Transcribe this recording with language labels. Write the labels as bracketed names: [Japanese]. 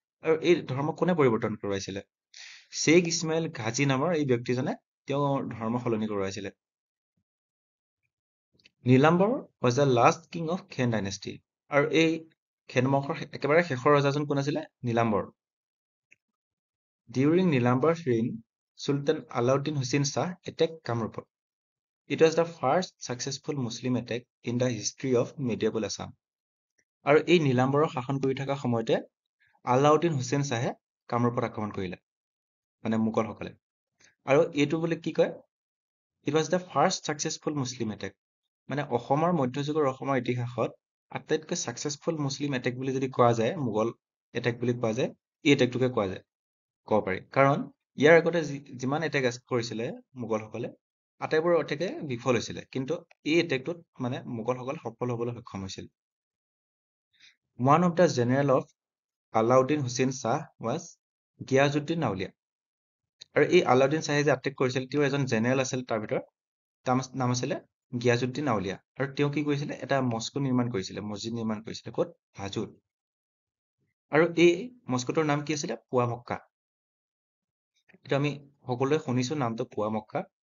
[Assamese] আৰু এই ধৰ্ম কোনে পৰিৱৰ্তন কৰোৱাইছিলে? শ্বেখ ইছমাইল গাজী নামৰ এই ব্যক্তিজনে তেওঁ ধৰ্ম সলনি কৰোৱাইছিলে। [English] Nilambar was the last king of Khen dynasty. [Assamese] আৰু এই খেন বংশৰ একেবাৰে শেষৰ ৰজাজন কোন আছিলে? নীলাম্বৰ। [English] During Nilambar's reign, Sultan Alauddin Hussein Shah attacked Kamrup. It was the first successful Muslim attack in the history of medieval Assam. [Assamese] আৰু এই নীলাম্বৰৰ শাসন কৰি থকা সময়তে আলাউদ্দিন হুছেইন শ্বাহে কামৰূপত আক্ৰমণ কৰিলে, মানে মোগলসকলে। আৰু এইটো বুলি কি কয়? [English] It was the first successful Muslim attack. [Assamese] মানে মধ্যযুগৰ অসমৰ ইতিহাসত আটাইতকৈ ছাকচেছফুল মুছলিম এটেক বুলি যদি কোৱা যায়, মোগল এটেক বুলি কোৱা যায়, এই এটেকটোকে কোৱা যায়, ক'ব পাৰি। কাৰণ ইয়াৰ আগতে যিমান এটেক কৰিছিলে মোগলসকলে, আটাইবোৰ এটেকে বিফল হৈছিলে, কিন্তু এই এটেকটোত মানে মোগলসকল সফল হ'বলৈ সক্ষম হৈছিল। [English] One of the general of Alauddin Hussein Shah was Giyasuddin Auliya. [Assamese] আৰু এই আলাউদ্দিন শ্বাহে যে আটেক কৰিছিল, তেওঁ এজন জেনেৰেল আছিল, তাৰ ভিতৰত নাম আছিলে গিয়াজুদ্দিন আউলিয়া। আৰু তেওঁ কি কৰিছিলে? এটা মস্কো নিৰ্মাণ কৰিছিলে, মছজিদ নিৰ্মাণ কৰিছিলে। ক'ত? হাজোত। আৰু এই মস্কোটোৰ নাম কি আছিলে? পুৱা মক্কা। এইটো আমি সকলোৱে শুনিছো নামটো পুৱা মক্কা।